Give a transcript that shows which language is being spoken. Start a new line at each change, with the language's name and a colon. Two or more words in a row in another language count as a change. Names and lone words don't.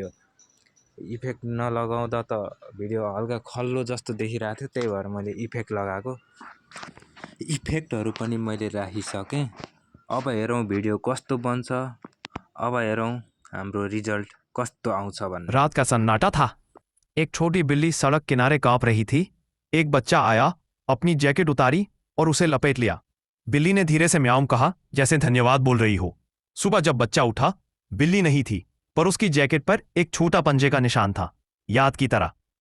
Nepali: इफेक्ट नलगाउँदा त भिडियो हल्का खल्लो जस्तो देखिरहेको थियो, त्यही भएर मैले इफेक्ट लगाएको। इफेक्टहरू पनि मैले राखिसकेँ। अब हेरौँ भिडियो कस्तो बन्छ, अब हेरौँ हाम्रो रिजल्ट कस्तो आउँछ भन्ने।
Hindi: रात का सन्नाटा था। एक छोटी बिल्ली सड़क किनारे कांप रही थी। एक बच्चा आया, अपनी जैकेट उतारी और उसे लपेट लिया। बिल्ली ने धीरे से म्याऊं कहा, जैसे धन्यवाद बोल रही हो। सुबह जब बच्चा उठा, बिल्ली नहीं थी, पर उसकी जैकेट पर एक छोटा पंजे का निशान था, याद की तरह।